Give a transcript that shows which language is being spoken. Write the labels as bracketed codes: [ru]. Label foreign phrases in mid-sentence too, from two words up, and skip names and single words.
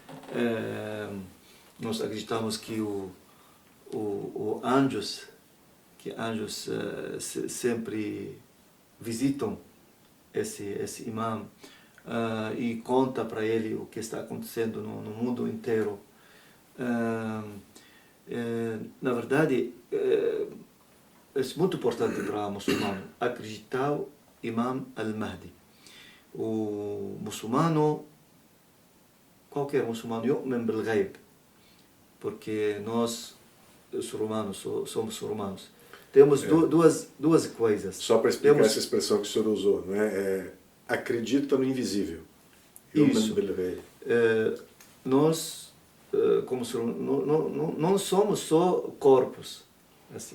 [pt] Nós acreditamos que anjos sempre visitam esse imam e conta para ele o que está acontecendo no mundo inteiro. Na verdade, é muito importante para o muçulmano acreditar no Imam al-Mahdi. O muçulmano, qualquer muçulmano, [ar] يؤمن بالغيب, [pt] porque nós, os romanos, somos romanos. Temos duas coisas. Só para explicar essa expressão que o senhor usou, não é? Acredita no invisível. Isso. Nós, como ser humano, não somos só corpos, assim.